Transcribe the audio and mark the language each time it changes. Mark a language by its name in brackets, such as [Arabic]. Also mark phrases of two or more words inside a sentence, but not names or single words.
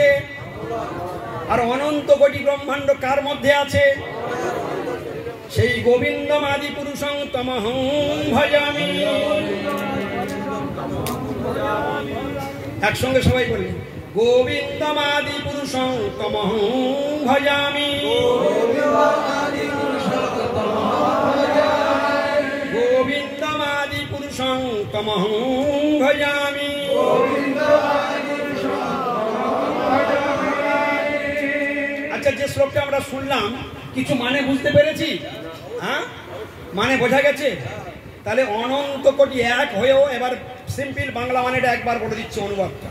[Bangla] আর অনন্ত কোটি ব্রহ্মাণ্ড কার মধ্যে আছে? [Sanskrit] সেই গোবিন্দম আদি পুরুষং তমহং ভজামি। [Bangla] একসঙ্গে সবাই বলি, [Sanskrit] গোবিন্দম আদি পুরুষং তমহং ভজামি। গোবিন্দম আদি পুরুষং তমহং ভজামি। [Bangla] আচ্ছা, যে শ্লোকটা আমরা শুনলাম কিছু মানে বুঝতে পেরেছি? হ্যাঁ, মানে বোঝা গেছে? তাহলে অনন্ত কোটি এক হয়েও, এবার সিম্পল বাংলা মানেটা একবার বলে দিচ্ছে অনুবাদটা।